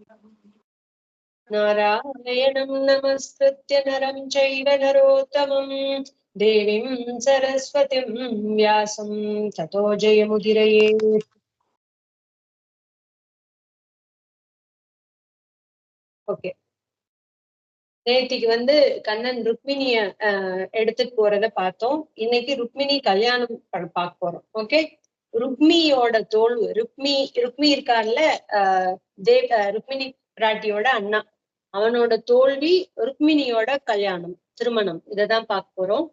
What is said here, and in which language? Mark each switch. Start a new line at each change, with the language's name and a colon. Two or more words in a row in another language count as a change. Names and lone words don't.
Sanskrit: नारायणं नमस्कृत्य नरं चैव नरोत्तमं देवीं सरस्वतीं व्यासं ततो जयमुदीरये.
Tamil: ஓகே, நேத்திக்கு கண்ணன் ருக்மிணிய எடுத்துட்டு போறத பார்த்தோம். இன்னைக்கு ருக்மிணி கல்யாணம் பார்க்க போறோம். ஓகே, ருக்மியோட ருக்மி இருக்கார்ல, ருக்மிணி பிராட்டியோட அண்ணா, அவனோட தோல்வி ருக்மிணியோட கல்யாணம், திருமணம், இததான் பார்க்க போறோம்.